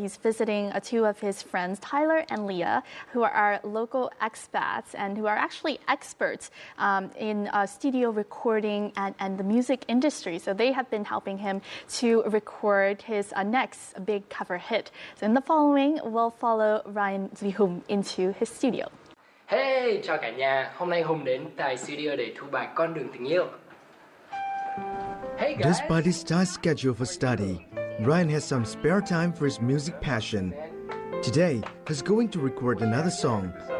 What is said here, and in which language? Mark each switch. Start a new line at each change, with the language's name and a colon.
English: He's visiting two of his friends, Tyler and Leah, who are local expats and who are actually experts in studio recording and the music industry. So they have been helping him to record his next big cover hit. So in the following, we'll follow Ryan Duy Hùng into his studio.
Vietnamese: Hey, chào cả nhà. Hôm nay Hùng đến tại studio để thu bài Con đường tình yêu.
English: Hey guys. Despite his tight schedule for study, Ryan has some spare time for his music passion. Today, he's going to record another song.